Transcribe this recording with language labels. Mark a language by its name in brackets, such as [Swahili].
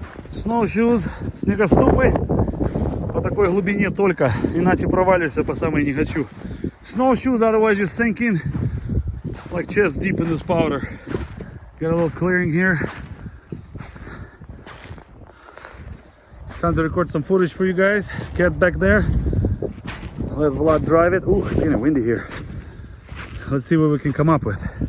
[English] Snowshoes, снегоступы. [Russian] По такой глубине только, иначе проваливаешься по самой не хочу. [English] Snowshoes, otherwise you sink in like chest deep in this powder. Got a little clearing here. Time to record some footage for you guys. Cat back there. Let Vlad drive it. Ooh, it's getting windy here. Let's see what we can come up with.